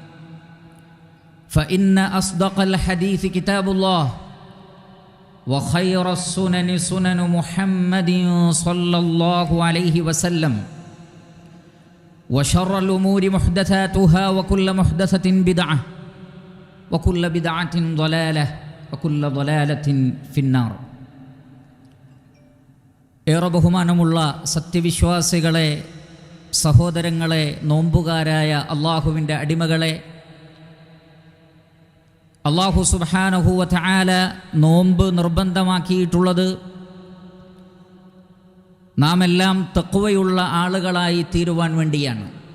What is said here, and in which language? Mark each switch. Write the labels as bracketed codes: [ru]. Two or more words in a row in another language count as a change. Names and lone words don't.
[ar] فإن أصدق الحديث كتاب الله وخير السنن سنن محمد صلى الله عليه وسلم وشر الأمور محدثاتها وكل محدثة بدعة وكل بدعة ضلالة وكل ضلالة في النار. [ml] ഏറെ ബഹുമാനമുള്ള സത്യവിശ്വാസികളെ, സഹോദരങ്ങളെ, നോമ്പുകാരായ അള്ളാഹുവിൻ്റെ അടിമകളെ, [ar] الله سبحانه وتعالى [ml] നോമ്പ് നിർബന്ധമാക്കിയിട്ടുള്ളത് നാം എല്ലാം തഖ്വയുള്ള ആളുകളായി തീരുവാൻ വേണ്ടിയാണ്.